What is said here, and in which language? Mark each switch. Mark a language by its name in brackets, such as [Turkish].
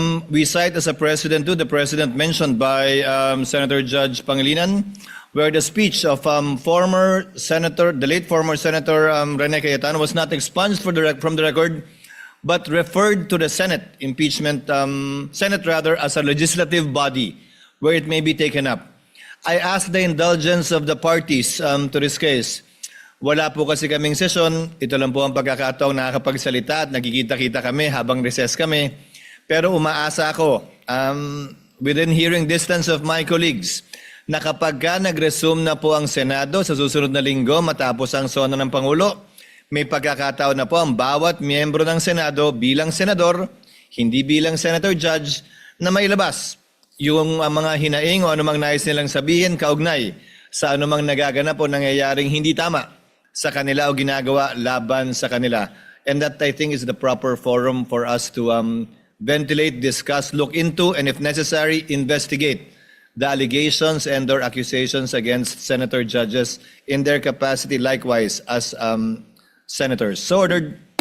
[English] We cite as a precedent to the precedent mentioned by Senator Judge Pangilinan, where the speech of former Senator, the late former Senator Rene Cayetano was not expunged from the record, but referred to the Senate impeachment, Senate rather, as a legislative body where it may be taken up. I ask the indulgence of the parties to this case. [Filipino] Wala po kasi kaming session. Ito lang po ang pagkakataong nakakapagsalita at nagkikita-kita kami habang recess kami. Pero umaasa ako, [English] within hearing distance of my colleagues, [Filipino] na kapag ka nag-resume na po ang Senado sa susunod na linggo matapos ang sona ng Pangulo, may pagkakataon na po ang bawat miyembro ng Senado bilang senador, hindi bilang senator judge, na mailabas yung mga hinaing o anumang nais nilang sabihin kaugnay sa anumang nagaganap o nangyayaring hindi tama sa kanila o ginagawa laban sa kanila. [English] And that, I think, is the proper forum for us to ventilate, discuss, look into, and if necessary, investigate the allegations and or accusations against senator judges in their capacity likewise as senators. So ordered.